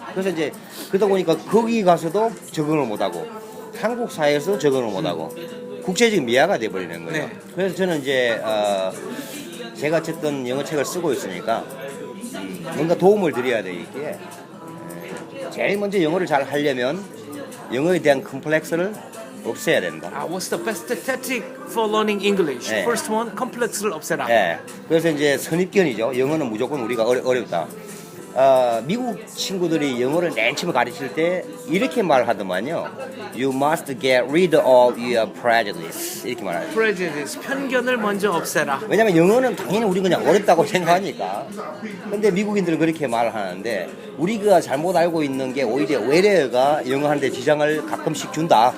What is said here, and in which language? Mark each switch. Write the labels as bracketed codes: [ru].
[ko] 그래서 이제 그러다 보니까 거기 가서도 적응을 못하고 한국 사회에서 적응을 못하고 국제적인 미아가 돼버리는 거예요. 네. 그래서 저는 이제 제가 어쨌든 영어 책을 쓰고 있으니까 뭔가 도움을 드려야 되기에 제일 먼저 영어를 잘 하려면 영어에 대한 컴플렉스를 없애야 된다. [en] What's the best tactic for learning English? [ko] 네. [en] First one, [ko] complex를 없애라. 예. 그래서 이제 선입견이죠. 영어는 무조건 우리가 어렵다. 미국 친구들이 영어를 맨 처음 가르칠 때 이렇게 말하더만요. [en] You must get rid of your prejudice. [ko] 이렇게 말하죠. Prejudice, 편견을 먼저 없애라. 왜냐면 영어는 당연히 우리 그냥 어렵다고 생각하니까. 근데 미국인들은 그렇게 말을 하는데 우리가 잘못 알고 있는 게 오히려 외래어가 영어 하는데 지장을 가끔씩 준다.